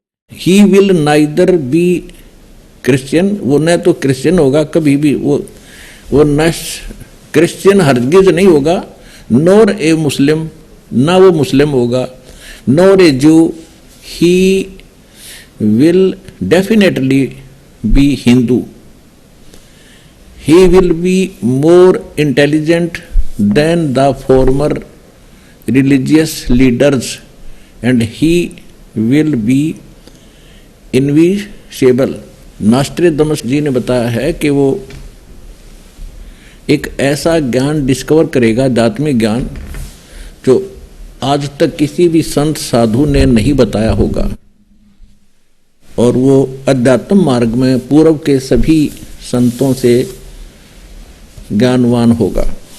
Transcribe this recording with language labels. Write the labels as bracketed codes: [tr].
[en] He will neither be Christian, [hi] वो न तो क्रिश्चियन होगा कभी भी, वो न क्रिश्चियन हरगिज नहीं होगा, [en] nor a Muslim, [hi] ना वो मुस्लिम होगा, [en] Nor a Jew, he will definitely be Hindu, he will be more intelligent than the former religious leaders and he will be invincible। [hi] नॉस्ट्रेडमस जी ने बताया है कि वो एक ऐसा ज्ञान डिस्कवर करेगा, आध्यात्मिक ज्ञान, जो आज तक किसी भी संत साधु ने नहीं बताया होगा, और वो अध्यात्म मार्ग में पूर्व के सभी संतों से ज्ञानवान होगा।